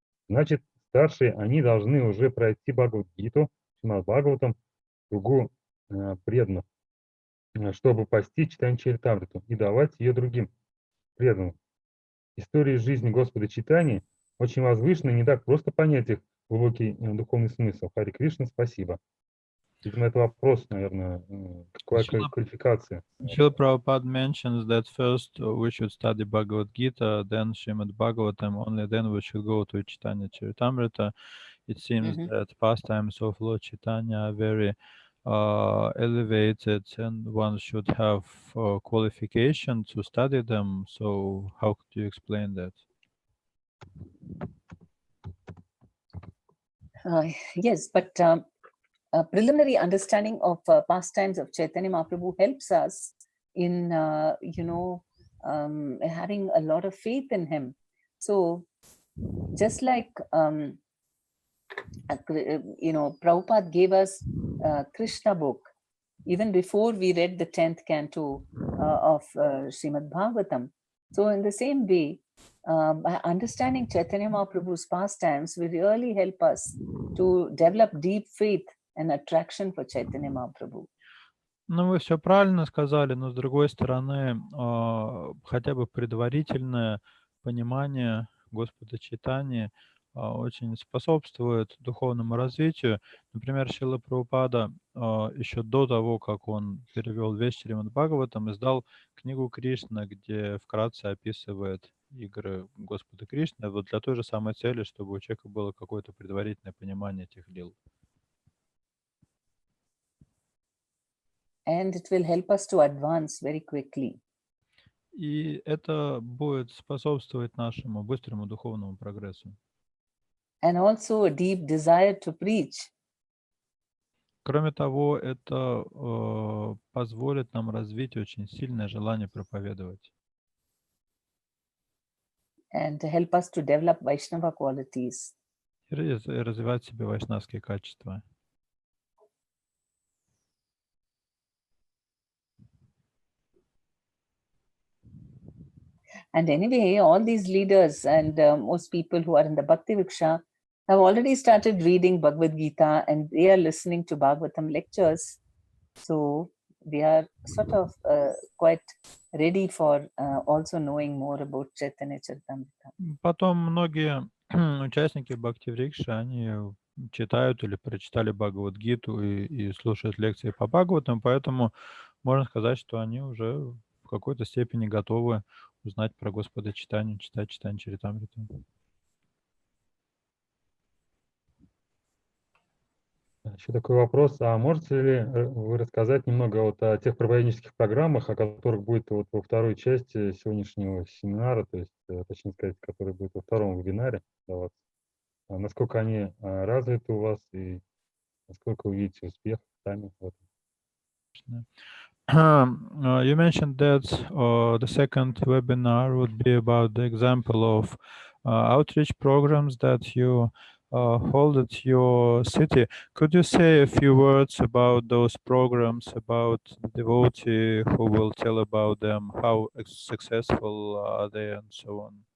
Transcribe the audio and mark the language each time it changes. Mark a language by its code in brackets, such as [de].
[ru] Значит, старшие, они должны уже пройти Бхагавад-гиту, Шримад Бхагаватам, кругу преданных, чтобы постичь читание Чаритамриту и давать ее другим преданным. История жизни Господа Чайтаньи очень возвышенная, не так просто понять их глубокий духовный смысл. Хари Кришна, спасибо. Видимо, это вопрос, наверное, какая квалификация. [en] Srila Prabhupada mentions that first we should study Bhagavad Gita, then Srimad Bhagavatam, only then we should go to Chaitanya Charitamrita. It seems that pastimes of Lord Chaitanya are very elevated, and one should have qualification to study them. So how could you explain that? Yes, but a preliminary understanding of pastimes of Chaitanya Mahaprabhu helps us in, having a lot of faith in him. So just like, Prabhupada gave us Krishna book even before we read the 10th canto of Srimad Bhagavatam. So in the same way, by understanding Chaitanya Mahaprabhu's pastimes will really help us to develop deep faith and attraction for Chaitanya Mahaprabhu. [ru] Ну, вы все правильно сказали, но с другой стороны, хотя бы предварительное понимание Господа Чайтаньи очень способствует духовному развитию. Например, Шрила Прабхупада еще до того, как он перевел весь Шримад Бхагаватам, издал книгу Кришна, где вкратце описывает игры Господа Кришны, вот для той же самой цели, чтобы у человека было какое-то предварительное понимание этих лил. [en] And it will help us to advance very quickly. [ru] И это будет способствовать нашему быстрому духовному прогрессу. [en] And also a deep desire to preach. [ru] Кроме того, это позволит нам развить очень сильное желание проповедовать. [en] And to help us to develop Vaishnava qualities. [ru] И развивать в себе вайшнавские качества. [en] And anyway, all these leaders and most people who are in the Bhakti Vriksha have already started reading Bhagavad Gita and they are listening to Bhagavatam lectures. So we are sort of quite ready for also knowing more about Chaitanya Charitamrita. [ru] Потом многие участники Бхакти-врикши, они читают или прочитали Бхагавад-гиту и слушают лекции по Бхагаватам, поэтому можно сказать, что они уже в какой-то степени готовы узнать про Господа Чайтанью, читать Чайтанью Чаритамриту. Еще такой вопрос. А можете ли вы рассказать немного вот о тех проповеднических программах, о которых будет вот во второй части сегодняшнего семинара, то есть, точнее сказать, который будет во втором вебинаре даваться? Насколько они развиты у вас и насколько вы видите успех сами в этом? [en] You mentioned that the second webinar would be about the example of outreach programs that you hold at your city. Could you say a few words about those programs, about the devotee who will tell about them, how successful are they, and so on?